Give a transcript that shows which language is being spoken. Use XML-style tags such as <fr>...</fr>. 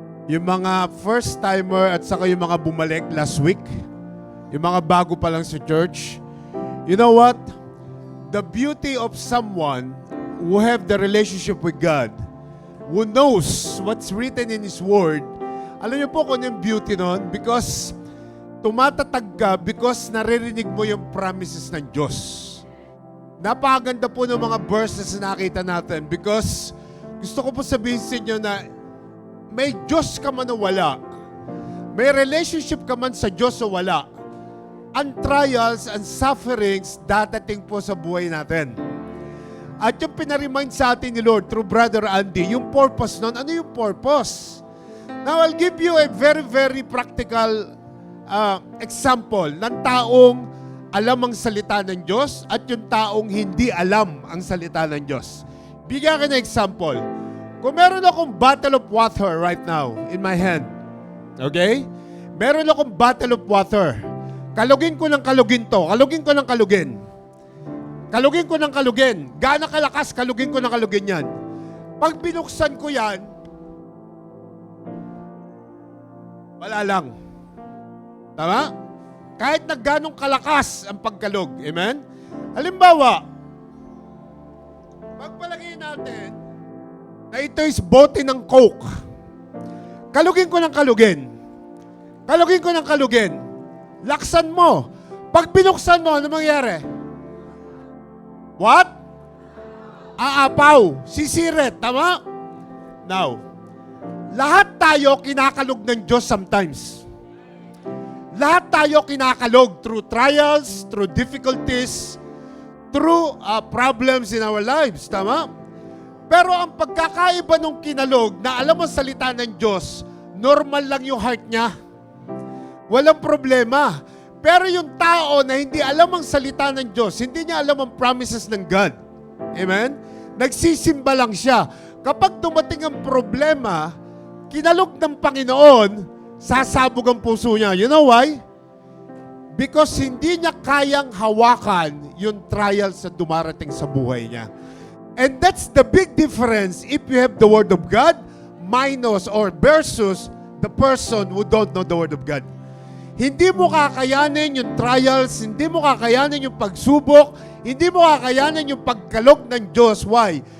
<tl>Yung mga first-timer at saka yung mga bumalik last week, yung mga bago pa lang sa church.</tl> <en>You know what? The beauty of someone who have the relationship with God, who knows what's written in His Word,</en> <tl>alam niyo po kung ano yung beauty nun? Because tumatatag ka because naririnig mo yung promises ng Diyos. Napakaganda po ng mga verses na nakita natin because gusto ko po sabihin sa inyo na may Diyos ka man o wala, may relationship ka man sa Diyos o wala, ang trials and sufferings dadating po sa buhay natin. At yung pinaremind sa atin ni Lord through Brother Andy, yung purpose nun, ano yung purpose?</tl> <en>Now, I'll give you a very, very practical example</en> <tl>ng taong alam ang salita ng Diyos at yung taong hindi alam ang salita ng Diyos. Bigyan ka ng example. Kung meron akong</tl> <en>bottle of water right now in my hand, okay?</en> <tl>Meron akong bottle of water. Kalugin ko ng kalugin to. Kalugin ko ng kalugin. Kalugin ko ng kalugin. Gaano kalakas, kalugin ko ng kalugin yan. Pag binuksan ko yan, wala lang. Tama? Kahit na ganong kalakas ang pagkalog. Amen? Halimbawa, pagpalagay natin na ito is bote ng Coke. Kalugin ko ng kalugin. Kalugin ko ng kalugin. Laksan mo. Pag binuksan mo, ano mangyari? What? Aapaw. Sisirit. Tama? Now, lahat tayo kinakalog ng Diyos sometimes. Lahat tayo kinakalog</tl> <en>through trials, through difficulties, through problems in our lives.</en> <tl>Tama? Pero ang pagkakaiba ng kinalog na alam mo salita ng Diyos, normal lang yung heart niya. Walang problema. Pero yung tao na hindi alam ang salita ng Diyos, hindi niya alam ang promises ng God. Amen? Nagsisimba lang siya. Kapag dumating ang problema, kinalog ng Panginoon, sasabog ang puso niya.</tl> <en>You know why?</en> <tl>Because hindi niya kayang hawakan yung trials na dumarating sa buhay niya.</tl> <en>And that's the big difference if you have the Word of God minus or versus the person who don't know the Word of God.</en> <tl>Hindi mo kakayanin yung trials, hindi mo kakayanin yung pagsubok, hindi mo kakayanin yung pagkalog ng Diyos. Why?</tl>